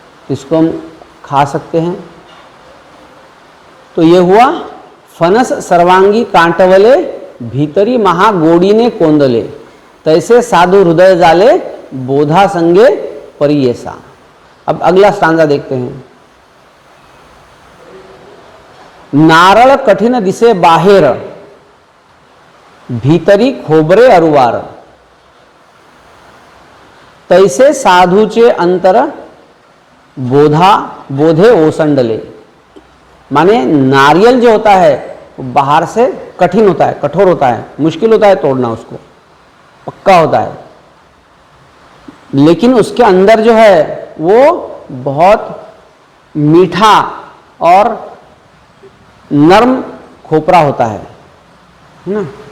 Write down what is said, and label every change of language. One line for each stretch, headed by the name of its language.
Hindi: इसको हम खा सकते हैं। तो ये हुआ
Marathi: फनस सर्वांगी कांटवले, भीतरी महागोड़ीने कोंदले, तैसे साधु हृदय जाले, बोधा संगे परियेसा।
Hindi: अब अगला स्टांजा देखते हैं।
Marathi: नारळ कठिन दिसे बाहेर, भीतरी खोबरे अरुवार, तैसे साधूचे अंतर, बोधे ओसंडले।
Hindi: माने नारियल जो होता है वो बाहर से कठिन होता है, कठोर होता है, मुश्किल होता है तोड़ना, उसको पक्का होता है। लेकिन उसके अंदर जो है वो बहुत मीठा और नर्म खोपरा होता है ना।